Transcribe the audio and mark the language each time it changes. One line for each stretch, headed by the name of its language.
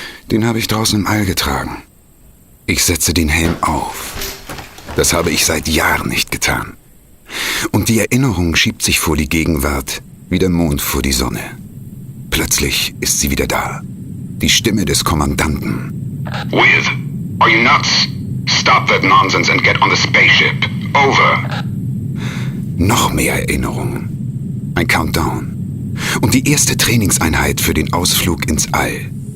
German: Den habe ich draußen im All getragen. Ich setze den Helm auf. Das habe ich seit Jahren nicht getan. Und die Erinnerung schiebt sich vor die Gegenwart, wie der Mond vor die Sonne. Plötzlich ist sie wieder da. Die Stimme des Kommandanten.
English: Wiz, are you nuts? Stop that nonsense and get on the spaceship. Over.
German: Noch mehr Erinnerungen. Ein Countdown. Und die erste Trainingseinheit für den Ausflug ins All.